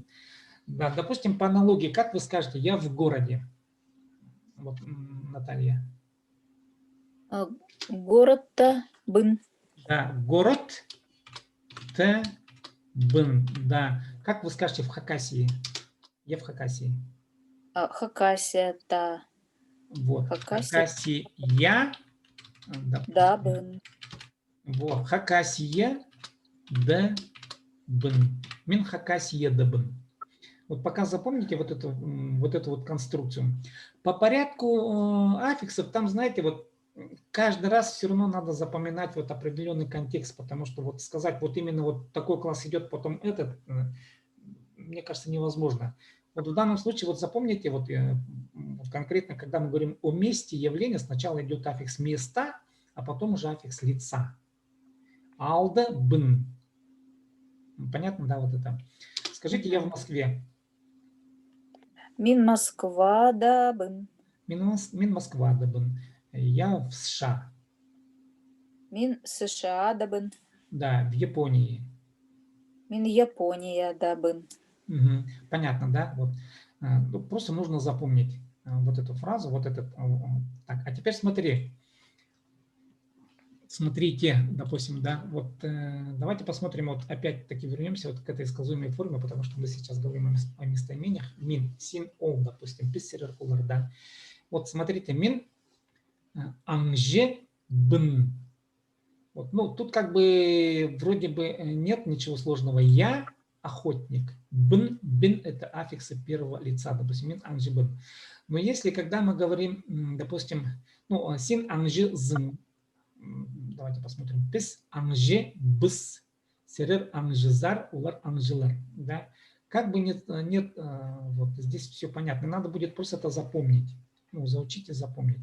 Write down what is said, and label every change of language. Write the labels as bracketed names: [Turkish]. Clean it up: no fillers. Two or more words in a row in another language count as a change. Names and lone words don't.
[Russian] Да, допустим, по аналогии, как вы скажете, я в городе. Вот, Наталья. [Khakas] Город-то бын. Да, город т бен. Да. [Russian] Как вы скажете в Хакасии? Я в Хакасии. [Khakas] Хакасия-та. [Russian] Вот. Хакасия. Хакасия. [Khakas] Да, бын. [Russian] Вот. Хакасия. Да. [Khakas] Бен. Мин Хакасия да бен. [Russian] Вот пока запомните вот эту вот конструкцию. По порядку аффиксов, там, знаете, вот каждый раз все равно надо запоминать вот определенный контекст, потому что вот сказать, вот именно вот такой класс идет, потом этот, мне кажется, невозможно. Вот в данном случае, вот запомните, вот конкретно, когда мы говорим о месте явления, сначала идет аффикс места, а потом уже аффикс лица. [Khakas] Алда, бн. [Russian] Понятно, да, вот это? Скажите, я в Москве. [Khakas] Мин Москва да бын. Мин Москва да бн. [Russian] Я в США. [Khakas] Мин США да бын. [Russian] Да, в Японии. [Khakas] Мин Япония да бын. [Russian] Угу. Понятно, да? Вот. Просто нужно запомнить вот эту фразу, вот этот. Так, а теперь смотри. Смотрите, допустим, да, вот давайте посмотрим, вот опять-таки вернемся вот к этой сказуемой форме, потому что мы сейчас говорим о местоимениях. [Khakas] Мин, син, ол, [Russian] допустим, [Khakas] писсерер, кулар, [Russian] да. Вот смотрите, [Khakas] мин, анже, бн. [Russian] Вот, ну, тут как бы вроде бы нет ничего сложного. Я охотник. Бн, бин – это аффиксы первого лица, допустим, [Khakas] мин, анже, бн. [Russian] Но если, когда мы говорим, допустим, ну, [Khakas] син, анже, зн, [Russian] давайте посмотрим. [Khakas] Пис, анже, быс, серер, анжезар, улар, анжелар. [Russian] Да? Как бы нет, вот здесь все понятно. Надо будет просто это запомнить. Ну, заучить и запомнить.